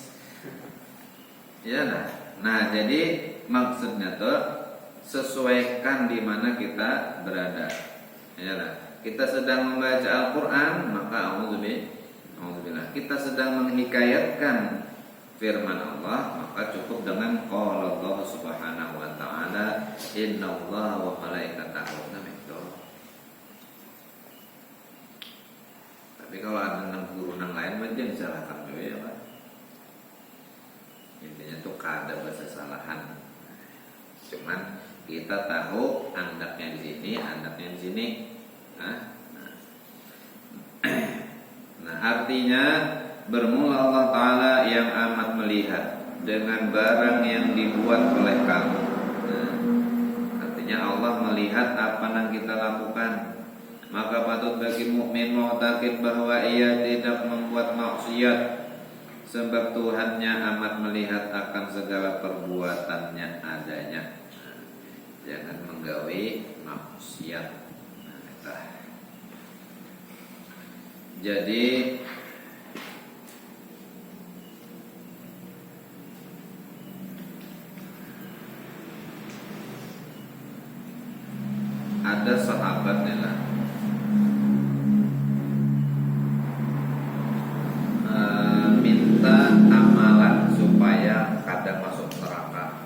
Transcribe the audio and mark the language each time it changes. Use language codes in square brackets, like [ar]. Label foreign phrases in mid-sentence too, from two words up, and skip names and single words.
[id] Ya nah jadi maksudnya tuh sesuaikan di mana kita berada. Ya, kita sedang membaca Al-Quran maka auzubillah. Kita sedang menghikayatkan firman Allah maka cukup dengan [ar] قال الله سبحانه وتعالى إن الله وملائكته. [bjn] Tapi kalau ada guru nang lain mungkin disalahkan juga ya Pak. Intinya tuh kada bahasa salahan. Cuman kita tahu andaknya di sini, andaknya di sini. [id] Nah, artinya bermula Allah Ta'ala yang amat melihat dengan barang yang dibuat oleh kamu. Nah, artinya Allah melihat apa yang kita lakukan. Maka patut bagi mukmin mu'taqid bahwa ia tidak membuat maksiat, sebab Tuhannya amat melihat akan segala perbuatannya adanya. [bjn] Jangan menggawe maksiat. Jadi ada sahabat lah minta amalan supaya kada masuk neraka.